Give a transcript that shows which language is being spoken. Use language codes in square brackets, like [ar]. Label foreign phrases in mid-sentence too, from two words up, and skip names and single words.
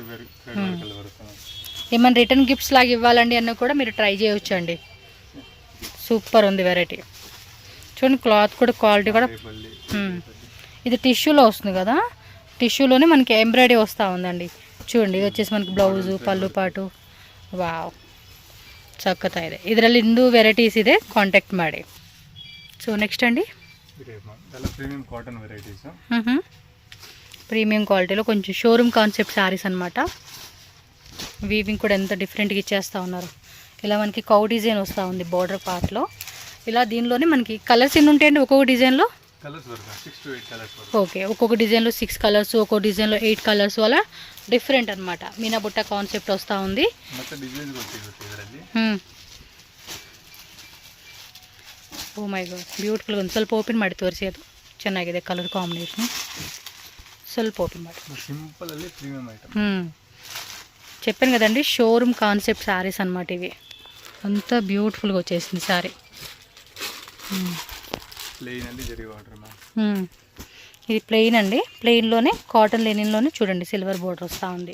[te] ఏమైనా [en] return gifts [te] లాగా ఇవ్వాలండి అన్న కూడా మీరు ట్రై చేయవచ్చు అండి. సూపర్ ఉంది వెరైటీ. చూడండి క్లాత్ కూడా క్వాలిటీ కూడా. ఇది టిష్యూలో వస్తుంది కదా, టిష్యూలోనే మనకి ఎంబ్రాయిడరీ వస్తూ ఉందండి. చూడండి ఇది వచ్చేసి మనకి [kn] ಬ್ಲೌಸು ಪಲ್ಲು ಪಾಟು. ವಾವ್, ಸಖತ್ತಾ ಇದೆ. ಇದರಲ್ಲಿ ಇಂದು ವೆರೈಟೀಸ್ ಇದೆ, ಕಾಂಟ್ಯಾಕ್ಟ್ ಮಾಡಿ. [en] so next అండి premium cotton varieties. premium qualitylo [te] కొంచెం [en] showroom concept sarees [te] అనమాట. వీవింగ్ కూడా ఎంత డిఫరెంట్గా ఇచ్చేస్తూ ఉన్నారు. ఇలా మనకి [en] cow design [te] వస్తూ ఉంది [en] border partlo. [te] ఇలా దీనిలోనే మనకి కలర్స్ ఎన్ని ఉంటాయండి ఒక్కొక్క డిజైన్లో? ఓకే, ఒక్కొక్క డిజైన్లో 6 కలర్స్, ఒక్కొక్క డిజైన్లో 8 కలర్స్, అలా డిఫరెంట్ అనమాట. మీనా బుట్ట కాన్సెప్ట్ వస్తూ ఉంది. [en] oh my god, beautiful. [kn] ಒಂದು ಸ್ವಲ್ಪ ಓಪನ್ ಮಾಡಿ ತೋರಿಸಿ, ಅದು ಚೆನ್ನಾಗಿದೆ [en] colour combination. [kn] ಸ್ವಲ್ಪ ಓಪನ್ ಮಾಡಿ. [en] simple premium item. [te] చెప్పాను కదండి [en] showroom concept sarees [te] అనమాట ఇవి. అంతా బ్యూటిఫుల్గా వచ్చేసింది శారీ. ఇది ప్లెయిన్ అండి. ప్లెయిన్లోనే [en] cotton linenlone [te] చూడండి [en] silver border [te] వస్తూ ఉంది.